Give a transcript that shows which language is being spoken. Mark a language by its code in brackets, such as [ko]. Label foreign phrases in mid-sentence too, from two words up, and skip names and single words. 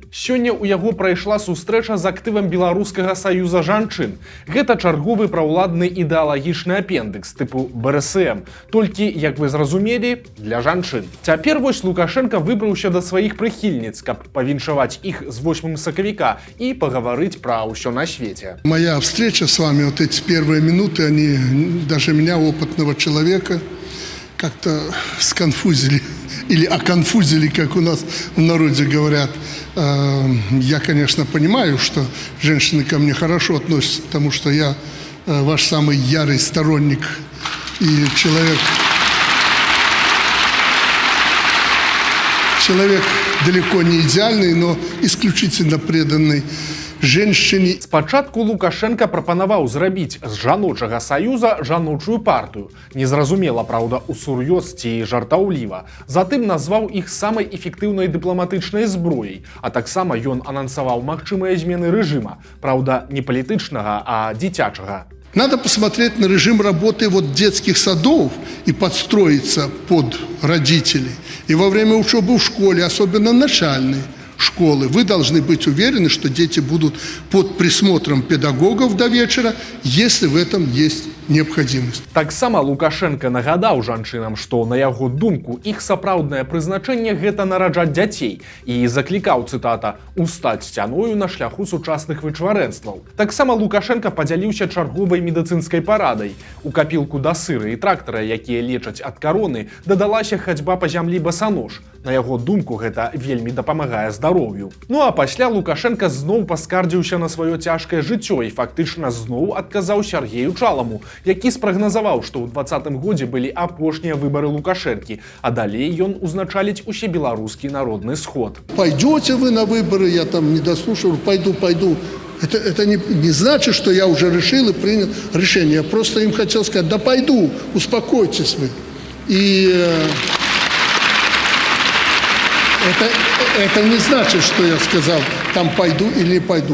[be] Сёння ў яго прайшла сустрэча з актывам Беларускага саюза жанчын. Гэта чарговы праўладны ідэалагічны апендыкс тыпу БРСМ, толькі, як вы зразумелі, для жанчын. Цяпер вось Лукашенко выбраўся да сваіх прыхільніц, каб павіншаваць іх з 8 сакавіка і пагаварыць пра ўсё на свеце. [ru] Моя встреча с вами, вот эти первые минуты, они даже меня, опытного человека, как-то сконфузили. Или оконфузили, как у нас в народе говорят. Я, конечно, понимаю, что женщины ко мне хорошо относятся, потому что я ваш самый ярый сторонник и человек далеко не идеальный, но исключительно преданный женщине. [be] Спачатку Лукашенко прапанаваў зрабіць з жаночага саюза жаночую партыю. Незразумела, праўда, усур'ёз ці жартаўліва. Затым назваў іх самай эфектыўнай дыпламатычнай зброяй, а таксама ён анансаваў магчымыя змены рэжыма, праўда, не палітычнага, а дзіцячага. [ru] Надо посмотреть на режим работы вот детских садов и подстроиться под родителей. И во время учебы в школе, особенно начальной школы, вы должны быть уверены, что дети будут под присмотром педагогов до вечера, если в этом есть необходимость. [be] Таксама Лукашенко нагадаў жанчынам, што, на яго думку, іх сапраўднае прызначэнне гэта нараджаць дзяцей і заклікаў, цытата, «устаць сцяною на шляху сучасных вычварэнстваў». Таксама Лукашенко падзяліўся чарговай медыцынскай парадай. У капілку да сыра і трактара, якія лечаць ад кароны, дадалася хадзьба па зямлі басанож. На яго думку, гэта вельмі дапамагае здароўю. Ну а пасля Лукашенко зноў паскардзіўся на сваё цяжкае жыццё і фактычна зноў адказаў Сергею Чаламу, які спрагназаваў, што ў 2020 годзе былі апошнія выбары Лукашэнкі, а далей ён узначаліць усебеларускі народны сход. [ru] Пойдете вы на выборы, я там не дослушал, пойду. Это не значит, что я уже решил и принял решение. Я просто им хотел сказать, да пойду, успокойтесь вы. И это не значит, что я сказал, там пойду или не пойду.